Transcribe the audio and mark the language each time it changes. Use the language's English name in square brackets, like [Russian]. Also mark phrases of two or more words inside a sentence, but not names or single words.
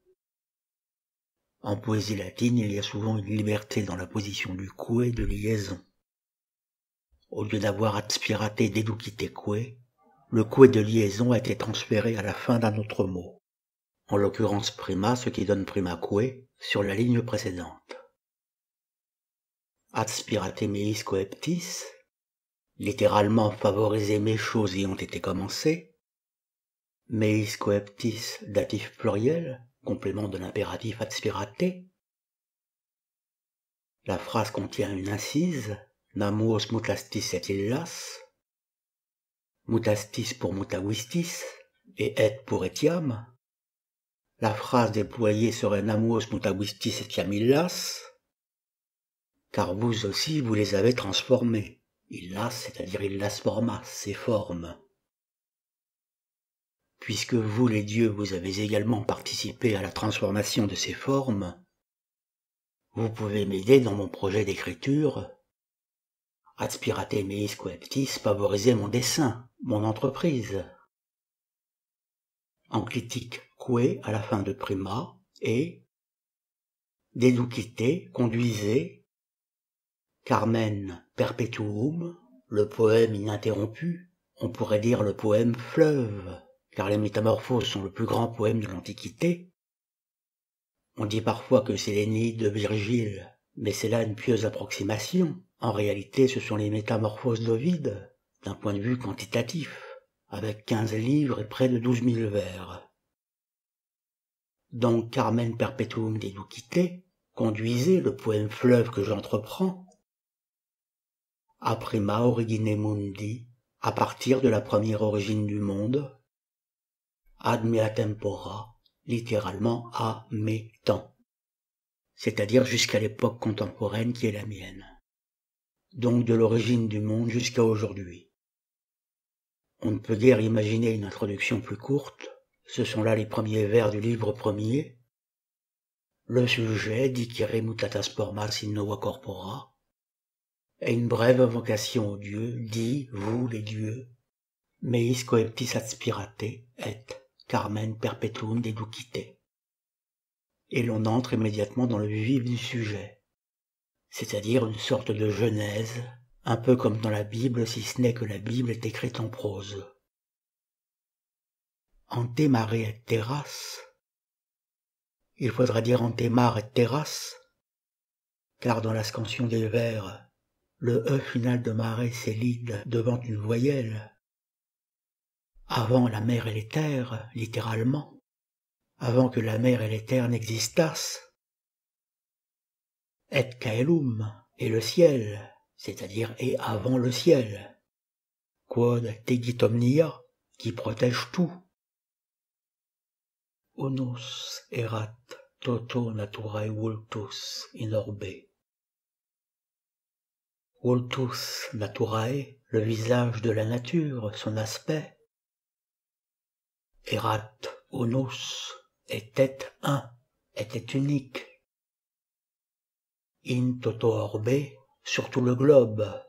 [French] En poésie latine, il y a souvent une liberté dans la position du que de liaison. Au lieu d'avoir [Latin] adspirate deducite que, [French] le que de liaison a été transféré à la fin d'un autre mot, en l'occurrence prima, ce qui donne [Latin] prima que, [French] sur la ligne précédente. [Latin] Adspirate meis coeptis, [French] littéralement favoriser mes choses y ont été commencées, [Latin] meis coeptis, [French] datif pluriel, complément de l'impératif adspirate. La phrase contient une incise, [Latin] namuos mutastis et illas, [French] mutastis pour mutavistis et et pour etiam. La phrase déployée serait [Latin] namuos mutavistis etiam illas, [French] car vous aussi vous les avez transformés. Illas, c'est-à-dire [Latin] illas formas, [French] ces formes. Puisque vous, les dieux, vous avez également participé à la transformation de ces formes, vous pouvez m'aider dans mon projet d'écriture. [Latin] Adspirate meis coeptis, [French] favoriser mon dessin, mon entreprise. Enclitique que à la fin de prima et deducite, conduisez, [Latin] Carmen perpetuum, [French] le poème ininterrompu, on pourrait dire le poème fleuve, car les Métamorphoses sont le plus grand poème de l'Antiquité. On dit parfois que c'est l'Énéide de Virgile, mais c'est là une pieuse approximation. En réalité, ce sont les Métamorphoses d'Ovide, d'un point de vue quantitatif, avec 15 livres et près de 12 000 vers. Donc [Latin] Carmen perpetuum deducite, [French] conduisez le poème fleuve que j'entreprends, [Latin] a prima origine mundi, [French] à partir de la première origine du monde, [Latin] ad mea tempora, [French] littéralement à mes temps, c'est-à-dire jusqu'à l'époque contemporaine qui est la mienne, donc de l'origine du monde jusqu'à aujourd'hui. On ne peut guère imaginer une introduction plus courte, ce sont là les premiers vers du livre premier, le sujet, [Latin] dicere mutatas formas in nova corpora, [French] et une brève invocation aux dieux, dit, vous les dieux, [Latin] meis coeptis adspirate et Carmen perpetuum deducite. [French] Et l'on entre immédiatement dans le vif du sujet, c'est-à-dire une sorte de genèse, un peu comme dans la Bible, si ce n'est que la Bible est écrite en prose. [Latin] Ante mare et terras, [French] il faudra dire [Latin] ante mare et terras, [French] car dans la scansion des vers, le E final de mare s'élide devant une voyelle. Avant la mer et les terres, littéralement, avant que la mer et les terres n'existassent, [Latin] et caelum, [French] et le ciel, c'est-à-dire et avant le ciel, [Latin] quod tegit omnia, [French] qui protège tout. [Latin] Onus erat toto naturae vultus in orbe. Vultus naturae, [French] le visage de la nature, son aspect. [Latin] Erat onus, [French] était un, était unique, [Latin] in toto orbe, [French] sur tout le globe.